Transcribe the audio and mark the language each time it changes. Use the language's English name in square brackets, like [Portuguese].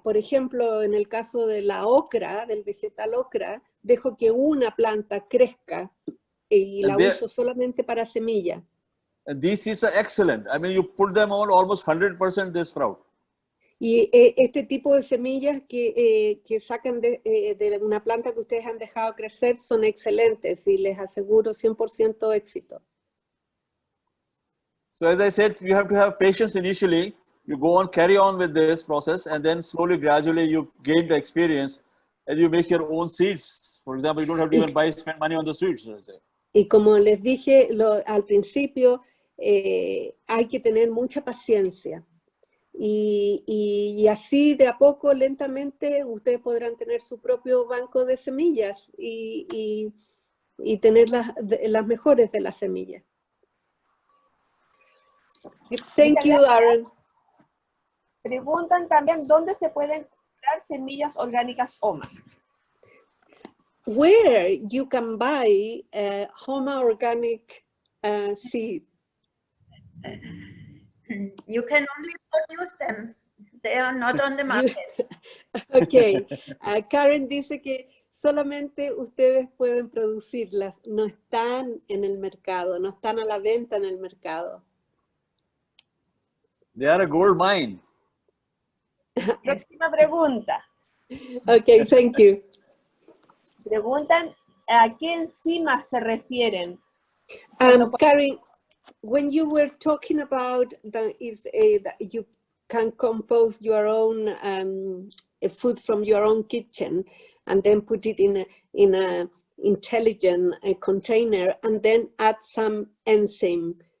[Spanish] Por ejemplo, en el caso de la ocra, del vegetal ocra, dejo que una planta crezca y la uso solamente para semilla. [English] And these seeds are excellent. I mean, you put them on, almost 100% they sprout. [Spanish] Y este tipo de semillas que sacan de una planta que ustedes han dejado crecer son excelentes y les aseguro 100% éxito. [English] So as I said, you have to have patience initially. You go on, carry on with this process, and then slowly, gradually, you gain the experience and you make your own seeds. For example, you don't have to even spend money on the seeds. [Spanish] Y como les dije al principio, hay que tener mucha paciencia. Y así de a poco, lentamente, ustedes podrán tener su propio banco de semillas y tener las mejores de las semillas. [English] Thank you, Arun. [Spanish] Preguntan también dónde se pueden comprar semillas orgánicas Homa. [English] Where you can buy Homa organic seed. You can only produce them. They are not on the market. Okay. [Spanish] Karin dice que solamente ustedes pueden producirlas, no están en el mercado, no están a la venta en el mercado. [English] They are a gold mine. [Spanish] Próxima pregunta. [English] Okay, thank you. [Spanish] Preguntan a qué enzimas se refieren. [English] Karin, when you were talking about that you can compose your own food from your own kitchen and then put it in a intelligent container and then add some enzyme.